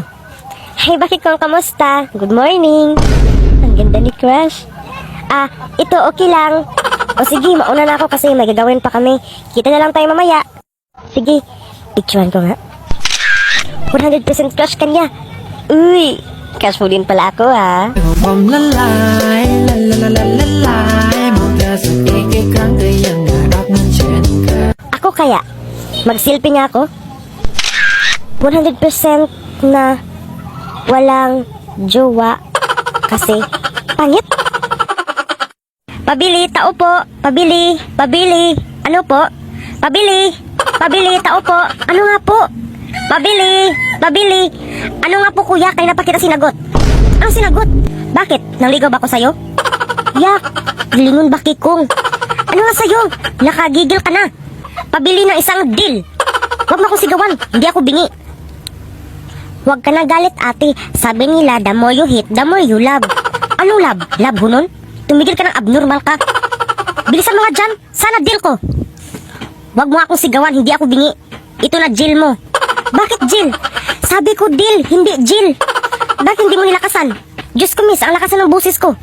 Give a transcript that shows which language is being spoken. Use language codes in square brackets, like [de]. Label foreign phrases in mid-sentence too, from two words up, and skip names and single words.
[tl] Hey, bakit kong kamusta? [en] Good morning. [tl] Ang ganda ni Crush. Ito okay lang. O sige, mauna na ako kasi may gagawin pa kami. Kita na lang tayo mamaya. Sige, picturean ko nga. 100% crush ka niya. Uy, crush mo din pala ako ha. [th] ผมละลายละละละละละลายหมดแต่สักอีกครั้งก็ยังน่ารักเหมือนเช่นเคย [tl] Ako kaya, mag-selfie nga ako. 100% na walang jowa kasi pangit. Pabili, tao po. Pabili, pabili. Ano po? Pabili, pabili, tao po. Ano nga po? Pabili, pabili. Ano nga po kuya, kaya na pa kita sinagot. Anong sinagot? Bakit? Nangligaw ba ako sa'yo? Yak, lingon ba kikong? Ano nga sa'yo? Nakagigil ka na. Pabili ng isang deal. Huwag mo akong sigawan, hindi ako bingi. Huwag ka na galit ate. Sabi nila, [en] the more you hate, the more you love. [tl] Anong love? Love ho nun? Tumigil ka ng abnormal ka. Bilisan mo nga dyan, sana deal ko. Huwag mo akong sigawan, hindi ako bingi. Ito na deal mo. Bakit deal? Sabi ko deal, hindi deal. Bakit hindi mo nilakasan? Diyos ko miss, ang lakasan ng busis ko.